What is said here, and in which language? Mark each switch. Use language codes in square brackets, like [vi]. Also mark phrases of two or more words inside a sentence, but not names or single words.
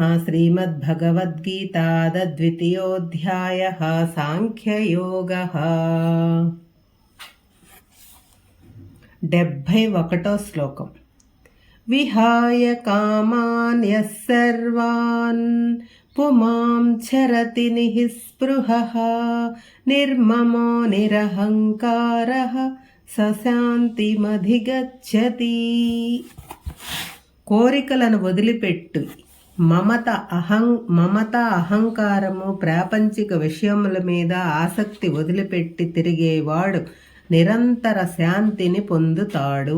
[sa] श्रीमद्भगवद्गीता द्वितीयोऽध्यायः साङ्ख्ययोगः। [te] 71 శ్లోకం. [sa] విహాయ కామాన్ యః సర్వాన్ పుమాం చరతి నిఃస్పృహః నిర్మమో నిరహంకారః సశాంతిమధిగచ్చతి. [te] కోరికలను వదిలిపెట్టు. మమత అహంకారము ప్రాపంచిక విషయముల మీద ఆసక్తి వదిలిపెట్టి తిరిగేవాడు నిరంతర శాంతిని పొందుతాడు.